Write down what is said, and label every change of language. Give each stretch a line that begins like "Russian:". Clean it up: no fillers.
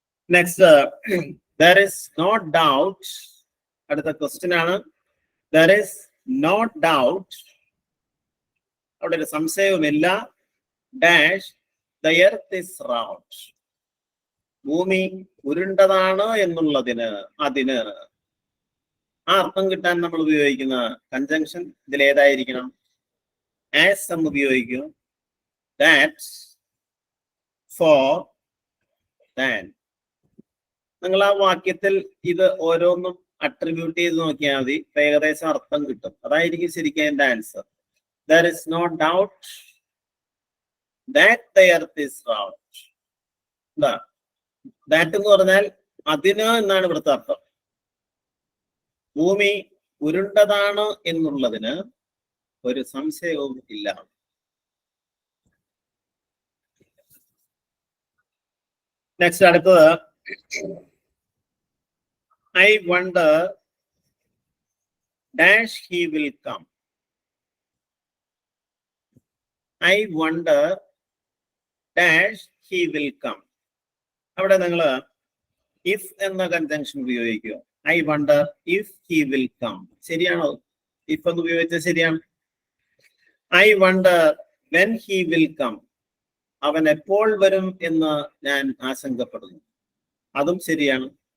English: Next, there is no doubt.
Malayalam: അടുത്ത question ആണ്.
English: there is no doubt.
Malayalam: അവിടെ ഒരു സംശയവുമില്ല.
English: Dash the earth is round.
Malayalam: ഭൂമി ഉരുണ്ടതാണ് എന്നുള്ളതിന്, അതിന് ആ അർത്ഥം കിട്ടാൻ നമ്മൾ ഉപയോഗിക്കുന്ന കൺജങ്ഷൻ ഇതിൽ ഏതായിരിക്കണം? ആസ് എന്ന് ഉപയോഗിക്കും. That, four, than. നിങ്ങൾ ആ വാക്യത്തിൽ ഇത് ഓരോന്നും അട്രിബ്യൂട്ട് ചെയ്ത് നോക്കിയാൽ മതി. ഏകദേശം അർത്ഥം കിട്ടും. അതായിരിക്കും ശരിക്കും എന്റെ answer.
English: there is no doubt that the earth is round.
Malayalam: എന്താ ദാറ്റ് എന്ന് പറഞ്ഞാൽ അതിന് എന്നാണ് ഇവിടുത്തെ അർത്ഥം. ഭൂമി ഉരുണ്ടതാണ് എന്നുള്ളതിന് ഒരു സംശയവും ഇല്ല. നെക്സ്റ്റ്, അടുത്തത്.
English: I wonder dash he will come. I wonder dash he will come.
Malayalam: അവിടെ നിങ്ങൾ ഇഫ് എന്ന കൺജങ്ഷൻ ഉപയോഗിക്കുക.
English: I wonder if he will come.
Malayalam: ശരിയാണോ? ഇഫ് എന്ന് ഉപയോഗിച്ചാൽ ശരിയാണ്.
English: I wonder when he will come.
Malayalam: അവൻ എപ്പോൾ വരും എന്ന് ഞാൻ ആശങ്കപ്പെടുന്നു. അതും ശരിയാണ്.